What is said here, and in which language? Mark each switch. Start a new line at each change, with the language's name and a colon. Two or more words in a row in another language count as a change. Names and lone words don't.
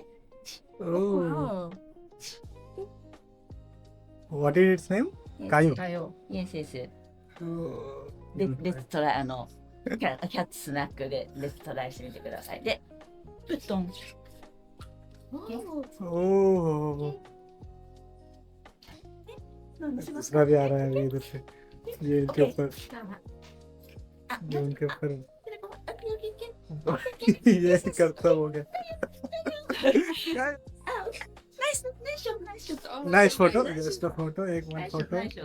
English: Oh, what is its name? Kayo. Kayo. Yes, yes. レ let's try,
Japanese: キャッツスナックで
English: let's try
Japanese: してみてください。で、プットン。
Hindi: ओह, दूसरा भी आ रहा है अभी इधर से। ये इनके ऊपर, ये उनके ऊपर ये करता हो गया।
English: nice photo, just a photo, एक one photo।